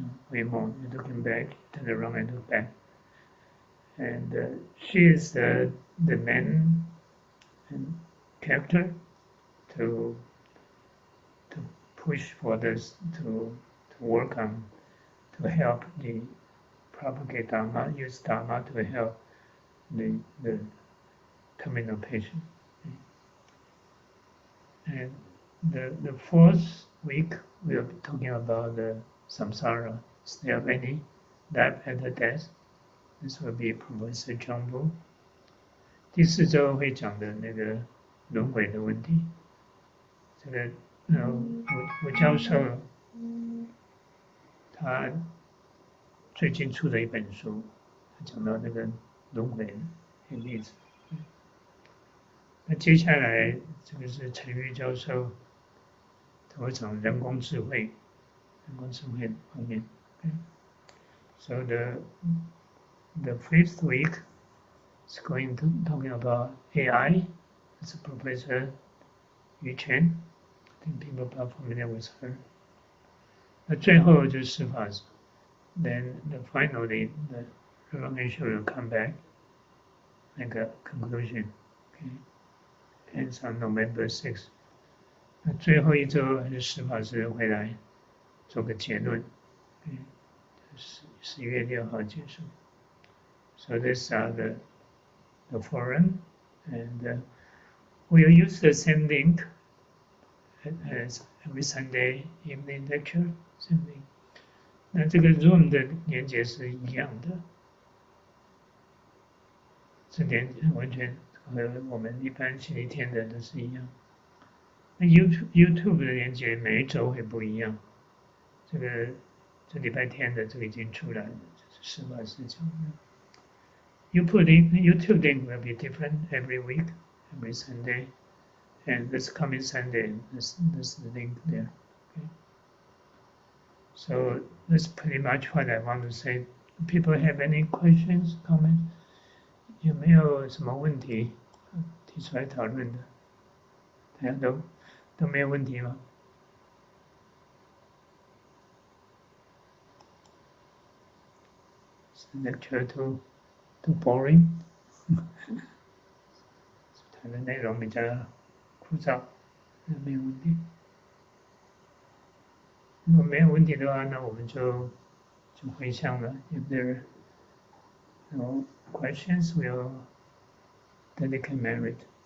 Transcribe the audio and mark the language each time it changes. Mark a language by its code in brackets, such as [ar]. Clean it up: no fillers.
[en] Way more, you're looking back, turn around and look back. And she is the main character to push for this, to work on, to help the propagate Dharma, use Dharma to help the terminal patient. And the 4th week we'll be talking about the samsara. Is there any life after death? This will be Professor John Wu. [zh] 第4周会讲的那个轮回的问题。这个吴教授他最近出了一本书，他讲到那个轮回的例子。那接下来这个是陈玉教授，他会讲人工智慧方面。 [en] So the 5th week is going to talking about AI. It's Professor Yu Chen. I think people are familiar with her. [zh] 那最后就是释法师。 [en] Then finally the Reverend will come back, make a conclusion. Okay. Ends on November 6th. [zh] 那最后一周还是释法师回来做个结论。 11月6号结束。 [en] So these are the forum, and we'll use the same link as every Sunday evening lecture. Same link. [zh] 那这个 room 的连接是一样的，这点完全和我们一般星期天的都是一样。那 YouTube 的连接每一周会不一样，这礼拜天的这个已经出来了，实话实讲。 [en] YouTube link will be different every week, every Sunday, and this coming Sunday, this link there. Okay. So that's pretty much what I want to say. People have any questions, comments? [zh] 有没有什么问题提出来讨论的？大家都没有问题吗？ [en] Is the lecture too boring? [zh] 谈的内容比较枯燥，没有问题。如果没有问题的话，那我们就回向了。 [en] If there are no questions, we'll dedicate merit.